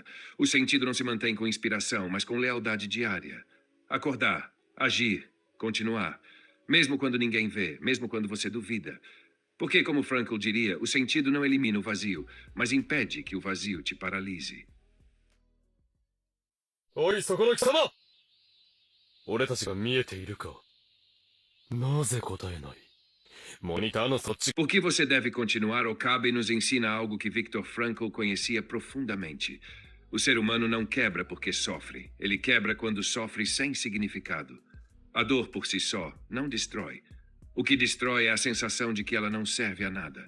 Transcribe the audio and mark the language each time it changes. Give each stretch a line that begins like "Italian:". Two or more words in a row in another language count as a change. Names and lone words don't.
Portuguese: O sentido não se mantém com inspiração, mas com lealdade diária. Acordar, agir, continuar. Mesmo quando ninguém vê, mesmo quando você duvida. Porque, como Frankl diria, o sentido não elimina o vazio, mas impede que o vazio te paralise.
Japanese: Oi, そこの貴様! 俺たちが見えているか? なぜ答えない? モニターのそっち...
Portuguese: Por que você deve continuar? Okabe nos ensina algo que Viktor Frankl conhecia profundamente. O ser humano não quebra porque sofre. Ele quebra quando sofre sem significado. A dor por si só não destrói. O que destrói é a sensação de que ela não serve a nada.